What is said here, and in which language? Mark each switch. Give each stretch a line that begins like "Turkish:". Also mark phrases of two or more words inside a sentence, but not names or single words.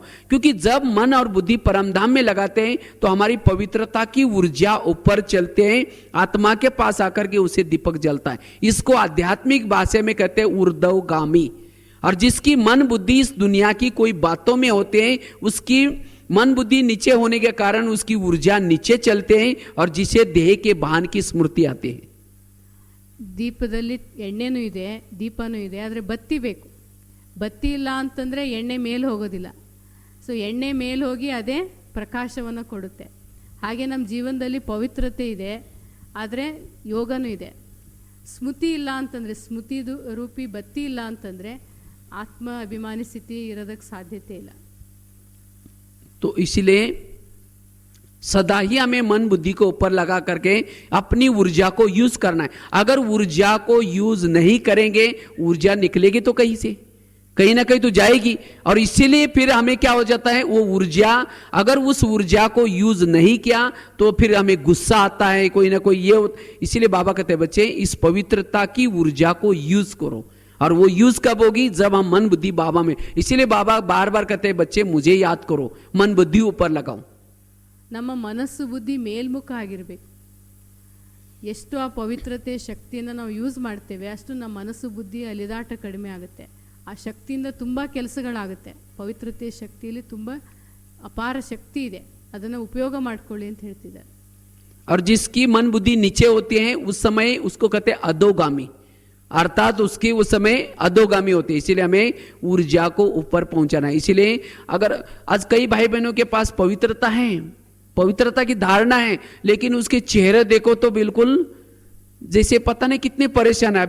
Hindi: क्योंकि जब मन और बुद्धि परमधाम में लगाते हैं तो हमारी पवित्रता की ऊर्जा ऊपर चलते हैं, आत्मा के पास आकर के उसे दीपक जलता है. इसको आध्यात्मिक भाषा में कहते हैं ऊर्ध्वगामी. और जिसकी मन बुद्धि इस दुनिया की कोई बातों में होते हैं, उसकी मन बुद्धि नीचे होने के कारण उसकी ऊर्जा नीचे चलते हैं और जिसे देह के भान की स्मृति आती है.
Kannada: ದೀಪದಲ್ಲಿ ಎಣ್ಣೆನೂ ಇದೆ, ದೀಪನೂ ಇದೆ, ಆದರೆ ಬತ್ತಿ ಬೇಕು. ಬತ್ತಿ ಇಲ್ಲ ಅಂತಂದರೆ ಎಣ್ಣೆ ಮೇಲೆ ಹೋಗೋದಿಲ್ಲ. ಸೊ ಎಣ್ಣೆ ಮೇಲೆ ಹೋಗಿ ಅದೇ ಪ್ರಕಾಶವನ್ನು ಕೊಡುತ್ತೆ. ಹಾಗೆ ನಮ್ಮ ಜೀವನದಲ್ಲಿ ಪವಿತ್ರತೆ ಇದೆ, ಆದರೆ ಯೋಗನೂ ಇದೆ. ಸ್ಮೃತಿ ಇಲ್ಲ ಅಂತಂದರೆ, ಸ್ಮೃತಿದು ರೂಪಿ ಬತ್ತಿ ಇಲ್ಲ ಅಂತಂದರೆ ಆತ್ಮ ಅಭಿಮಾನಿ ಸ್ಥಿತಿ ಇರೋದಕ್ಕೆ ಸಾಧ್ಯತೆ ಇಲ್ಲ.
Hindi: तो इसलिए सदा ही हमें मन बुद्धि को ऊपर लगा करके अपनी ऊर्जा को यूज करना है. अगर ऊर्जा को यूज नहीं करेंगे, ऊर्जा निकलेगी तो कहीं से, कहीं ना कहीं तो जाएगी. और इसीलिए फिर हमें क्या हो जाता है, वो ऊर्जा, अगर उस ऊर्जा को यूज नहीं किया तो फिर हमें गुस्सा आता है, कोई ना कोई ये. इसीलिए बाबा कहते हैं बच्चे इस पवित्रता की ऊर्जा को यूज करो. और वो यूज कब होगी? जब हम मन बुद्धि बाबा में, इसीलिए बाबा बार बार कहते हैं बच्चे मुझे याद करो, मन बुद्धि ऊपर लगाओ।
Kannada: ನಮ್ಮ ಮನಸ್ಸು ಬುದ್ಧಿ ಮೇಲ್ಮುಖ ಆಗಿರಬೇಕು. ಎಷ್ಟು ಆ ಪವಿತ್ರತೆ ಶಕ್ತಿಯನ್ನು ನಾವು ಯೂಸ್ ಮಾಡ್ತೇವೆ ಅಷ್ಟು ನಮ್ಮ ಮನಸ್ಸು ಬುದ್ಧಿ ಅಲಿದಾಟ ಕಡಿಮೆ ಆಗುತ್ತೆ. ಆ ಶಕ್ತಿಯಿಂದ ತುಂಬ ಕೆಲಸಗಳಾಗುತ್ತೆ. ಪವಿತ್ರತೆ ಶಕ್ತಿಯಲ್ಲಿ ತುಂಬ ಅಪಾರ ಶಕ್ತಿ ಇದೆ, ಅದನ್ನು ಉಪಯೋಗ ಮಾಡ್ಕೊಳ್ಳಿ ಅಂತ ಹೇಳ್ತಿದ್ದಾರೆ.
Hindi: और जिसकी मन बुद्धि नीचे होती है उस समय उसको कहते हैं अधोगामी, अर्थात उसकी उस समय अधोगामी होती है. इसीलिए हमें ऊर्जा को ऊपर पहुंचाना है. इसीलिए अगर आज कई भाई बहनों के पास पवित्रता है, पवित्रता की धारणा है, लेकिन उसके चेहरे देखो तो बिल्कुल जैसे पता नहीं कितने परेशान है.